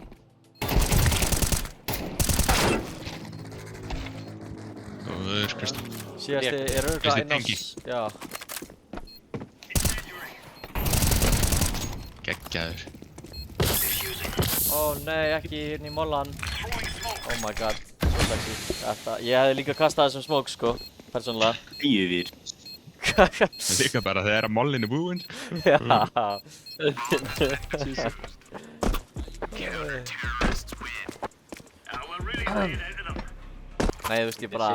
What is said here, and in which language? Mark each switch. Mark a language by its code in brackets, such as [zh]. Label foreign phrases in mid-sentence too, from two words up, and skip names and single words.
[is] Góður, Kristján. Síðasti er örugglega inn á... Já. Geggjaður. Nei, ekki hérna í mollan. [en] Oh my god, [is] svo sexy. Ég hefði líka kastað þessum smoke, sko. Persónulega. Yfir. Líka bara þegar mollin er búinn. Já. Jesus. Nei, þú veist, ég bara...